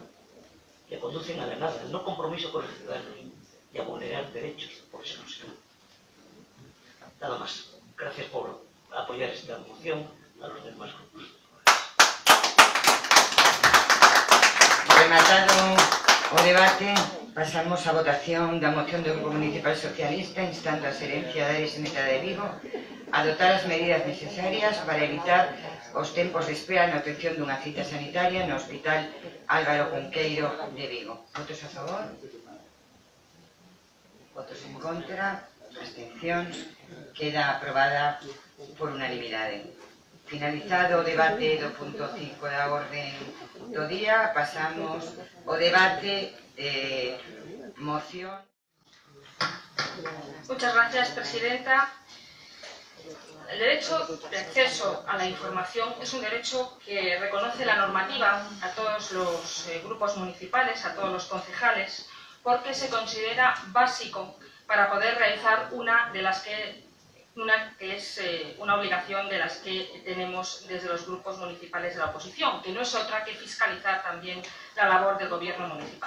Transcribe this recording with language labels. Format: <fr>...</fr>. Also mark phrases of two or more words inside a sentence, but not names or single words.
<es>Le conducen a la nada, no compromiso con el ciudadano y a vulnerar derechos, por eso no se da. Nada más. Gracias por apoyar esta moción a los demás grupos.</es> <gl>Rematado o debate, pasamos a votación da moción do Grupo Municipal Socialista instando a Xerencia da área sanitaria de Vigo a adoptar as medidas necesarias para evitar os tempos de espera na obtención dunha cita sanitaria no Hospital Álvaro Cunqueiro de Vigo. Votos a favor? Votos en contra? Abstencións? Queda aprobada por unanimidade. Finalizado o debate do punto 5 da orden do día, pasamos ao debate de moción.</gl> <es>Muchas gracias, Presidenta. El derecho de acceso a la información es un derecho que reconoce la normativa a todos los grupos municipales, a todos los concejales, porque se considera básico para poder realizar una obligación de las que tenemos desde los grupos municipales de la oposición, que no es otra que fiscalizar también la labor del gobierno municipal.</es>